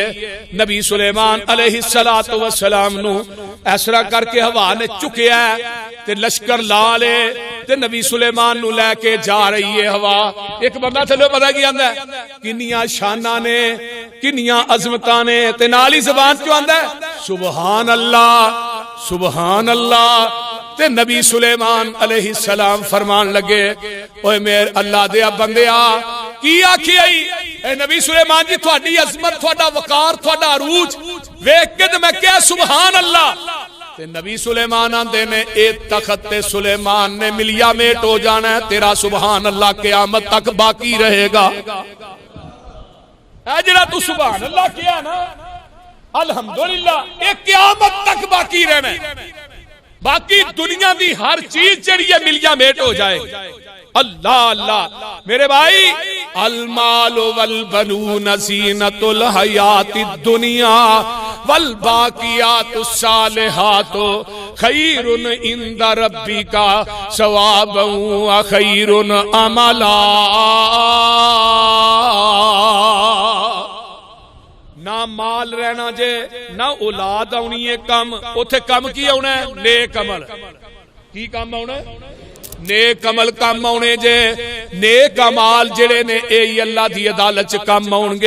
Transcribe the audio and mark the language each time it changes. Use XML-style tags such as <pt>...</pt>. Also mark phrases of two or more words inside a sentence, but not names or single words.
<pa>نبی سلیمان</pa> <ar>عليه الصلاة والسلام</ar> <pa>نوں ایسرا کرکے ہوا نے چکیا تے لشکر لا لے تے نبی سلیمان نوں لیکے جا رہی ہے ہوا. اک بندہ تھلے پتا کی آندا کنیاں شاناں نے، کنیاں عظمتاں نے، تے نال ہی زبان چوں آندا</pa> <ar>سبحان الله، سبحان الله.</ar> <pa>تے نبی سلیمان علیہ السلام فرمان لگے، اوئے میرے اللہ دے بندیا کی آکھی آئی اے نبی سلیمان جی، تھوڑی عظمت، تھوڑا وقار، تھوڑا عروج ویکھ کے تے میں کیا</pa> <ar>سبحان الله.</ar> <pa>تے نبی سلیمان آندے نے اے تخت تے سلیمان نے ملیا میٹ ہو جانا ہے، تیرا</pa> <ar>سبحان الله</ar> <pa>قیامت تک باقی رہے گا. اے جیہڑا تو</pa> <ar>سبحان الله</ar> <pa>کیا نا، الحمدللہ، یہ قیامت تک باقی رہنا ہے. باقی دنیا کی ہر چیز جڑی ہے ملیا میٹ ہو جائے. اللہ اللہ میرے بھائی,</pa> <ar>المال والبنون زينة الحياة الدنيا والباقيات الصالحات خير عند ربك ثوابا و خير أملا.</ar> <pa>نا مال رہنا جے، نا اولاد آنی ہے کم، اوتھے کم کی آنا ہے? نیک عمل۔ کی کم آنا؟ نیک عمل کم آنے جے. نیک اعمال جیہڑے نے یہی اللہ دی عدالت چ کم آؤنگے.</pa>